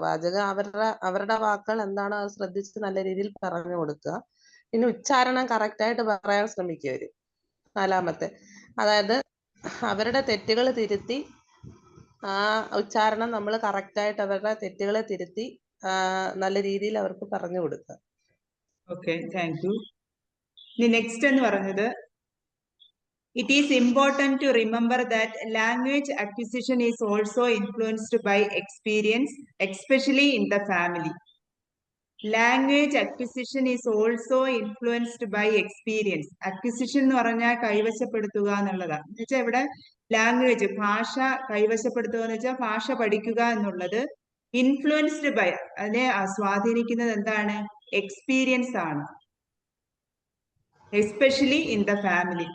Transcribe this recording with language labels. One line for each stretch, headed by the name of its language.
Malayalam: വാചകം അവരുടെ വാക്കുകൾ എന്താണോ അത് ശ്രദ്ധിച്ച് നല്ല രീതിയിൽ പറഞ്ഞു കൊടുക്കുക. പിന്നെ ഉച്ചാരണം കറക്റ്റ് ആയിട്ട് പറയാൻ ശ്രമിക്കുക അവര്. 4-മത്തെ, അതായത് അവരുടെ തെറ്റുകൾ തിരുത്തി ആ ഉച്ചാരണം നമ്മൾ കറക്റ്റ് ആയിട്ട് അവരുടെ തെറ്റുകളെ തിരുത്തി നല്ല രീതിയിൽ അവർക്ക് പറഞ്ഞു കൊടുക്കുക.
English: Okay, thank you.
Malayalam: ഇനി നെക്സ്റ്റ് എന്ന് പറഞ്ഞത്,
English: it is important to remember that language acquisition is also influenced by experience, especially in the family. Language acquisition is also influenced by experience.
Malayalam: Acquisition എന്ന് പറഞ്ഞാൽ കൈവശപ്പെടുത്തുക എന്നുള്ളതാണ്. എന്ന് വെച്ചാൽ ഇവിടെ ലാംഗ്വേജ്, ഭാഷ കൈവശപ്പെടുത്തുക എന്ന് വെച്ചാൽ ഭാഷ പഠിക്കുക എന്നുള്ളത് ഇൻഫ്ലുവൻസ്ഡ് ബൈ, അതിനെ സ്വാധീനിക്കുന്നത് എന്താണ്?
English: Experience ആണ്. Especially in the family.